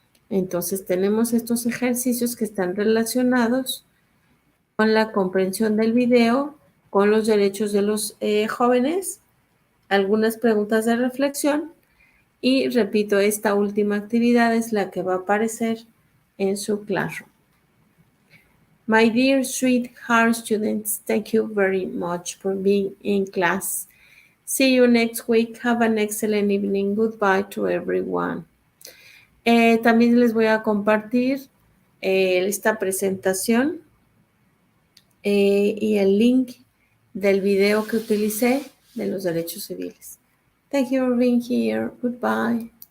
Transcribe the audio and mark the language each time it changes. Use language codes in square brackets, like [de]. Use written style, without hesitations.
[es] Entonces, tenemos estos ejercicios que están relacionados con la comprensión del video, con los derechos de los jóvenes, algunas preguntas de reflexión y repito, esta última actividad es la que va a aparecer en su classroom. [en] My dear sweetheart students, thank you very much for being in class. See you next week. Have an excellent evening. Goodbye to everyone. [es] También les voy a compartir esta presentación y el link del video que utilicé de los derechos civiles. [en] Thank you for being here. Goodbye.